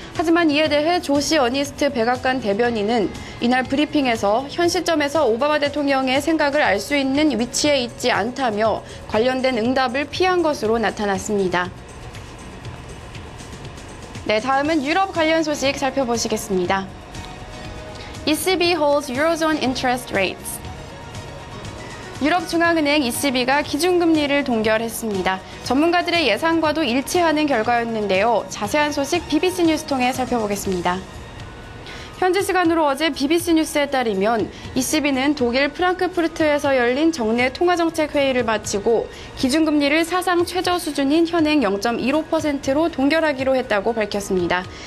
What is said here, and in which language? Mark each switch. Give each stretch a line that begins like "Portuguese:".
Korean: 하지만 이에 대해 조시 어니스트 백악관 대변인은 이날 브리핑에서 현 시점에서 오바마 대통령의 생각을 알 수 있는 위치에 있지 않다며 관련된 응답을 피한 것으로 나타났습니다. 네, 다음은 유럽 관련 소식 살펴보시겠습니다.
English: ECB holds Eurozone interest rates.
Korean: 유럽중앙은행 ECB가 기준금리를 동결했습니다. 전문가들의 예상과도 일치하는 결과였는데요. 자세한 소식 BBC 뉴스 통해 살펴보겠습니다. 현지 시간으로 어제 BBC 뉴스에 따르면 ECB는 독일 프랑크푸르트에서 열린 정례 통화정책 회의를 마치고 기준금리를 사상 최저 수준인 현행 0.15%로 동결하기로 했다고 밝혔습니다.